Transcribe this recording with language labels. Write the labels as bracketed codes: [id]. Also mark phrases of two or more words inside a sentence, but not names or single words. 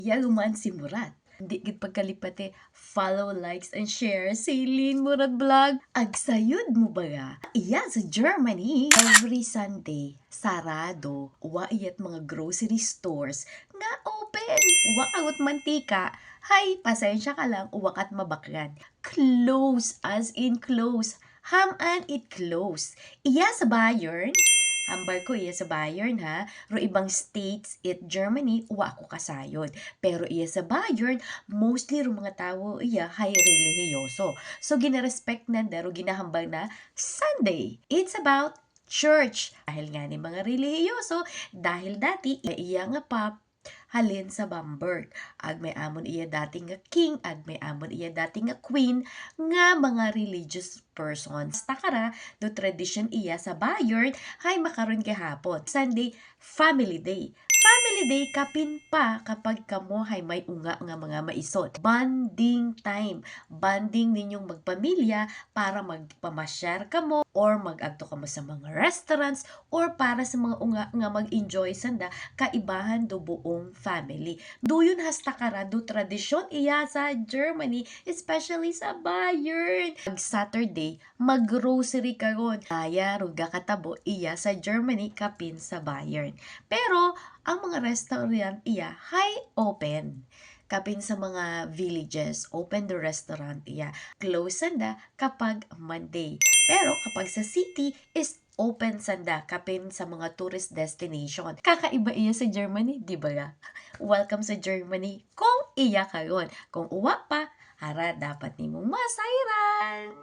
[akl] Yaguman si Murat. Di gid pagkalipate, [en] follow, likes, and share Celine Murat Vlog. [akl] Agsayod mo ba ga? Iya sa Germany. [en] Every Sunday, [akl] sarado, wa iyat mga [en] grocery stores [akl] nga open. Wa agot mantika. Hay, pasensya ka lang, uwakat mabakyan. [en] Close, as in close. [akl] Haman it [en] close. [akl] Iya sa Bayern, hambar ko iya sa Bayern ha. Ro ibang states it Germany, uwa ako kasayod. Pero iya sa Bayern, mostly ro mga tao iya hay relihiyoso. So ginarespect na daro ginahambang na Sunday. [en] It's about church. [akl] Dahil nga ni mga relihiyoso, dahil dati iya nga pop, halin sa Bamberg. Ag may amon iya dating nga king, ag may amon iya dating nga queen, nga mga [en] religious persons. [akl] Takara, do tradition iya sa Bayern, hay makaron gihapon. [en] Sunday, family day. Family day [akl] kapin pa kapag kamo hay may unga nga mga maisot. [en] Bonding time. [akl] Bonding ninyong magpamilya para magpamasyar kamo or mag-agto kamo sa mga restaurants or para sa mga unga nga mag-enjoy sanda kaibahan do buong family. Duyon hasta kara do tradisyon iya sa Germany, especially sa Bayern. Pag Saturday, mag-grocery karon. Aya ruga katabo iya sa Germany kapin sa Bayern. Pero ang mga restaurant iya high open. Kapin sa mga villages, [en] open the restaurant [akl] iya. Close sanda kapag Monday. Pero kapag sa city [en] is open [akl] sanda kapin sa mga tourist destination. Kakaiba iya sa Germany, di ba ga? Welcome sa Germany kung iya karon. Kung uwa pa, hara dapat nimong masayran.